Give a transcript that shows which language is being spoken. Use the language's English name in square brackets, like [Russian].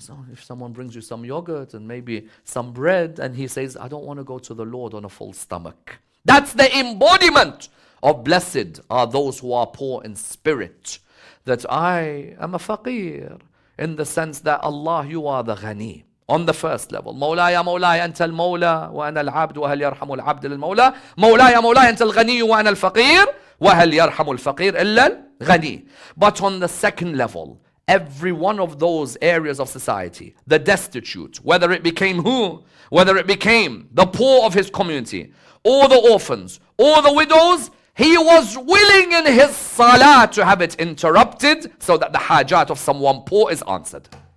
[English] If someone brings you some yogurt and maybe some bread and he says, I don't want to go to the Lord on a full stomach. That's the embodiment of blessed are those who are poor in spirit. That I am a faqir, in the sense that Allah, you are the ghani. [Arabic] On the first level, مولاي مولاي أنت المولى وأنا العبد وهل يرحم العبد للمولى مولاي مولاي أنت الغني وأنا الفقير وهل يرحم الفقير إلا الغني. [English] But on the second level, every one of those areas of society, the destitute, whether it became who? Whether it became the poor of his community, or the orphans, or the widows, he was willing in his salah to have it interrupted so that the hajat of someone poor is answered.